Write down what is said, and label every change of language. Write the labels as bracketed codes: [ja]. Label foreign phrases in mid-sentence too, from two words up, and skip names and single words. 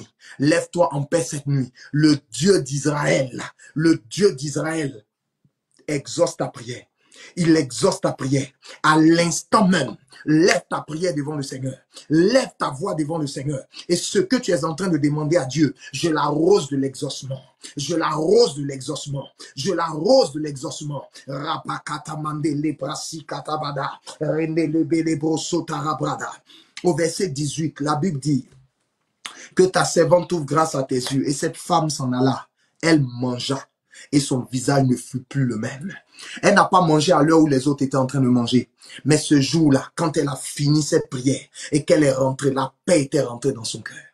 [fr] Lève-toi en paix cette nuit. Le Dieu d'Israël exauce ta prière. Il exauce ta prière. À l'instant même, lève ta prière devant le Seigneur. Lève ta voix devant le Seigneur. Et ce que tu es en train de demander à Dieu, je l'arrose de l'exaucement. Je l'arrose de l'exaucement. Je l'arrose de l'exaucement. Rapakatamande leprasi katabada. Rende lebelebroso tarabrada. Au verset 18, la Bible dit que ta servante trouve grâce à tes yeux. Et cette femme s'en alla. Elle mangea. Et son visage ne fut plus le même. Elle n'a pas mangé à l'heure où les autres étaient en train de manger. Mais ce jour-là, quand elle a fini cette prière et qu'elle est rentrée, la paix était rentrée dans son cœur.